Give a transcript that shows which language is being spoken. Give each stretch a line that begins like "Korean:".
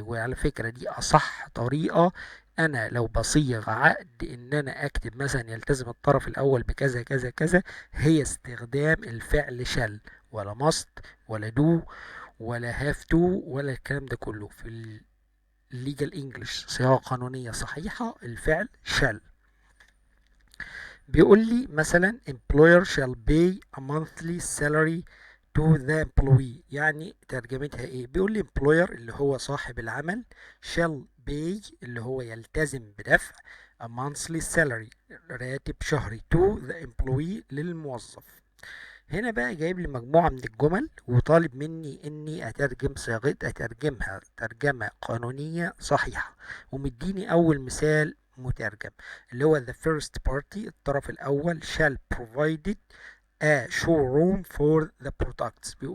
Arabic: وعلى فكرة دي اصح طريقة. انا لو بصيغ عقد ان انا اكتب مثلا يلتزم الطرف الاول بكذا كذا كذا، هي استخدام الفعل شل، ولا ماست ولا دو ولا هاف تو ولا الكلام ده كله. في legal English صياغة قانونية صحيحة الفعل shall. بيقول لي مثلا
English: employer shall pay a monthly salary to the employee.
Arabic: يعني ترجمتها ايه؟ بيقول لي employer اللي هو صاحب العمل
English: shall pay
Arabic: اللي هو يلتزم بدفع
English: a monthly salary
Arabic: راتب شهري
English: to the employee
Arabic: للموظف. هنا بقى جايب لي مجموعة من الجمل وطالب مني اني اترجمها ترجمة قانونية صحيحة، ومديني اول مثال مترجم اللي هو
English: the first party
Arabic: الطرف الاول
English: shall provided a showroom for the products.